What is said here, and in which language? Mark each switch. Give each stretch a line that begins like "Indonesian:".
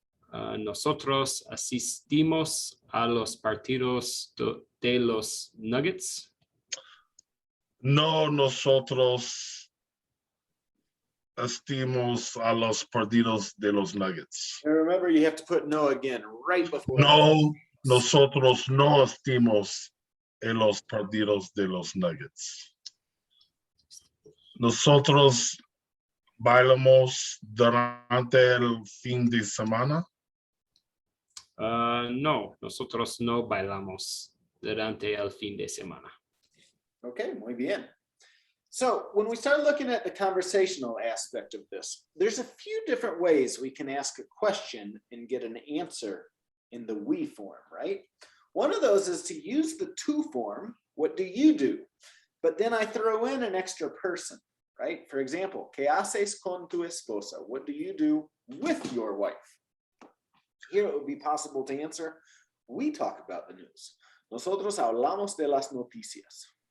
Spanish: Nosotros asistimos a los partidos de los Nuggets. No, nosotros asistimos a los partidos de los Nuggets.
English: And remember, you have to put no again right before.
Spanish: No, nosotros no asistimos a los partidos de los Nuggets. Nosotros bailamos durante el fin de semana. No, nosotros no bailamos durante el fin de semana. Okay, muy bien.
English: So when we start looking at the conversational aspect of this, there's a few different ways we can ask a question and get an answer in the we form, right? One of those is to use the to form, what do you do? But then I throw in an extra person, right? For example,
Spanish: ¿qué haces con tu esposa?
English: What do you do with your wife? Here it would be possible to answer, we talk about the news.
Spanish: Nosotros hablamos de las noticias.